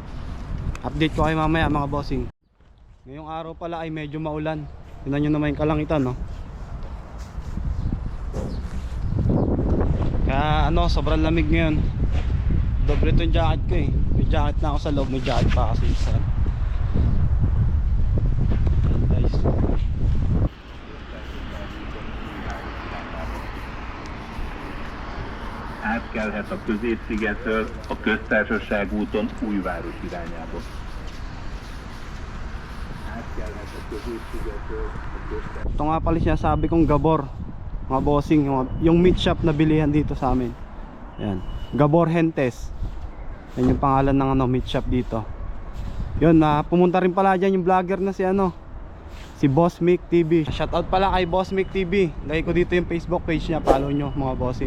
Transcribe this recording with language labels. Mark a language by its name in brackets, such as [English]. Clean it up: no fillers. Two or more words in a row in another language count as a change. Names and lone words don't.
[Filipino] Update ko kayo mamaya mga bossing. Ngayong araw pala ay medyo maulan. Tingnan nyo naman yung kalangitan, no? Kaya sobrang lamig ngayon. Doble itong jacket ko eh. May jacket na ako sa loob, may jacket pa kasi sa guys. [Hungarian] Átkelhet a Közép-szigetről a Köztársaság úton Újváros irányába. Átkelhet a Közép-szigetről a Köztársaság. [Filipino] Ito nga pala sinasabi kong Gabor, mga bossing, yung [English] meat shop [Filipino] na bilihan dito sa amin. Yan, Gabor Hentes. Yan yung pangalan ng [English] meat shop [Filipino] dito. Yun, pumunta rin pala dyan yung vlogger na si Boss Mick TV. Shoutout pala kay Boss Mick TV. Lagay ko dito yung Facebook page niya, follow nyo mga bossing.